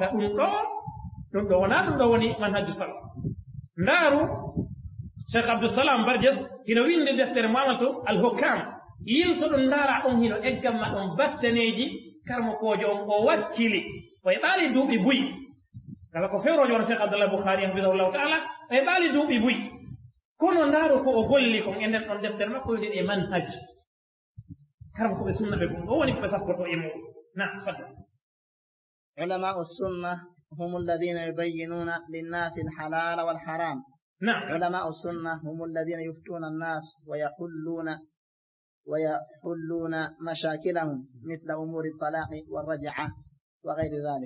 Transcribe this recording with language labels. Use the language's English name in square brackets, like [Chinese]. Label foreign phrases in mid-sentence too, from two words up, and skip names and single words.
[Fula] ɗum ɗo wona ɗum ɗo woni [Arabic] منهج السلف [Fula] ndaaru cheikh abdousalam bardies hino winde deftere mamatu al-hukam yilto ɗum ndaara on hino eggamma ɗon battaneji karmo kojo on o wakkili o e ɓaali duuɓi buyi kala ko fewrojo wona cheikh abdallah boukhari [Arabic] حفظه الله تعالى [Fula] o e ɓaali duuɓi buyi kono ndaaru ko o golli kon e nden ɗon deftere makko wiɗi e manhaj karmo koɓe sunna ɓe gon o woni koɓe sappoto e muɗum na fadda [Arabic] علماء السنة هم الذين يبينون للناس الحلال والحرام. نعم. علماء السنة هم الذين يفتون الناس ويحلون مشاكلهم مثل أمور الطلاق والرجعة وغير ذلك.